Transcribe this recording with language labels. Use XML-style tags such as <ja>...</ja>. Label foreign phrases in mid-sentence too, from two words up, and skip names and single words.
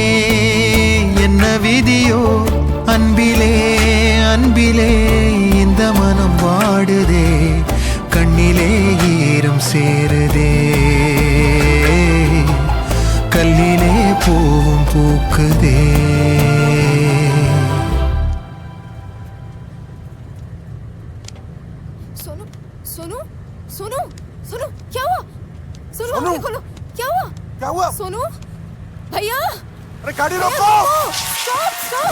<ta>என்ன விதியோ அன்பிலே அன்பிலே இந்த மனம் வாடுதே, கண்ணிலே ஈரம் சேருதே, கல்லிலே பூவும் பூக்குதே.</ta> <hi>सोनू सोनू सोनू सोनू क्या हुआ? सोनू आंखें खोलो, क्या हुआ? क्या हुआ? सोनू भैया, अरे गाड़ी रोको!</hi> <en>stop stop!</en>